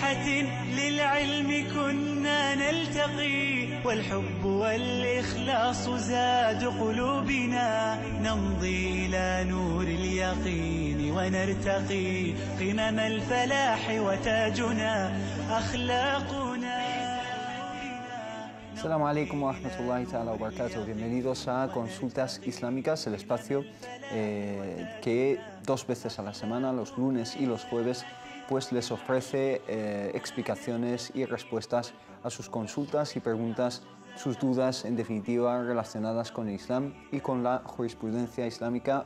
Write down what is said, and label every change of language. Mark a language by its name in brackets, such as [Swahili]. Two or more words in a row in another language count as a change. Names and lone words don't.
[Arabic] بيعة للعلم كنا نلتقي والحب والإخلاص زاد قلوبنا نمضي إلى نور اليقين ونرتقي قمم الفلاح وتاجنا أخلاقنا. السلام عليكم ورحمة الله تعالى وبركاته. [Spanish] Bienvenidos a Consultas Islámicas, el espacio que 2 veces a la semana, los lunes y los jueves, pues les ofrece explicaciones y respuestas a sus consultas y preguntas, sus dudas, en definitiva, relacionadas con el Islam y con la jurisprudencia islámica.